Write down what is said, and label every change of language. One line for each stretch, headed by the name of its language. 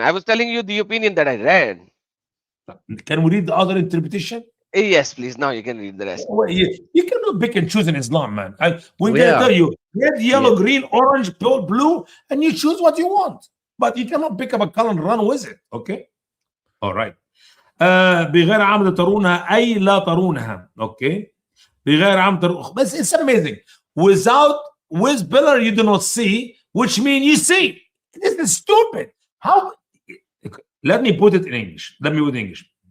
English: I was telling you the opinion that I read. Can we read the other interpretation? Yes, please. Now you can read the rest. Well, you cannot pick and choose in Islam, man. We're Yeah. gonna tell you red, yellow, green, orange, blue, and you choose what you want. But you cannot pick up a color and run with it. Okay? All right.
Arabic: بغير عمد ترونها أي لا ترونها.
English: Okay?
Arabic: بغير عمد ترونها.
English: But it's amazing. With pillar you do not see, which means you see. This is stupid. How? Let me put it in English. Let me put it in English.